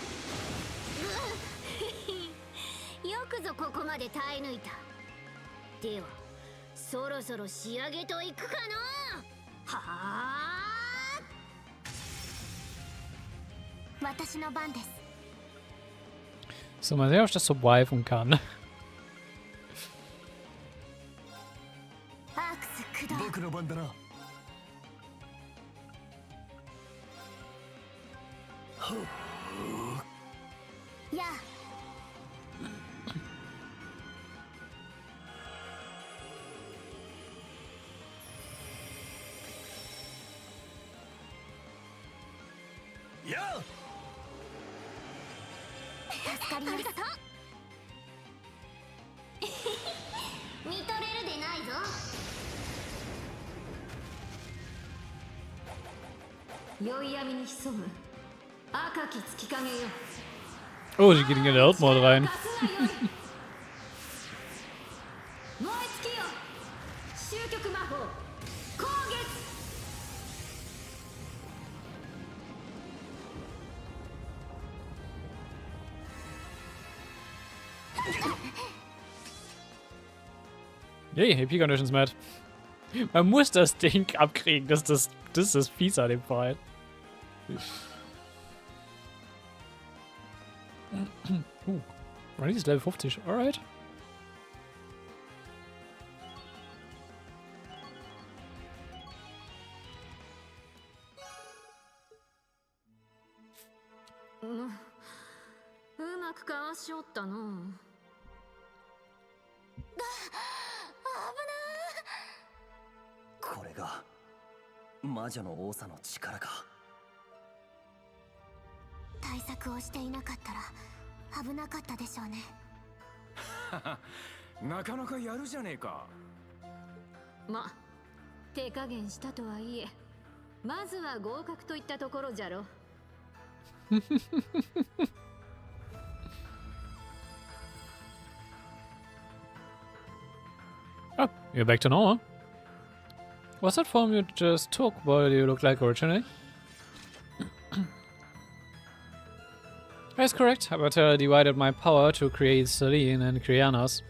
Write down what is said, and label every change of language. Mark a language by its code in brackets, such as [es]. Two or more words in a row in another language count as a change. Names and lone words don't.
[ja] よくぞここまで耐え抜いた。では、そろそろ仕上げといくかの。はあ。私の番です。 [de] So, mal sehen, ob ich das surviven kann. [ja] 僕の番だな。やあ。やあ。助かります。見とれるでないぞ。宵闇に潜む赤き月影よ。 [de] Oh, sie geht in den Outmode rein. [ja] 燃え尽きよ。終局魔法攻撃。 [en] Yay, AP Conditions Matt. [de] Man muss das Ding abkriegen, das ist das Fies an dem Fall. Ronnie ist Level 50, alright. [ja] うまくかわしおったの。これが魔女の多さの力か。対策をしていなかったら危なかったでしょうね。なかなかやるじゃねえか。ま、手加減したとはいえ、まずは合格といったところじゃろ。 [en] Oh, you're back to normal. Was that form you just took what you looked like originally? That's correct, but I divided my power to create Rean and Krianas.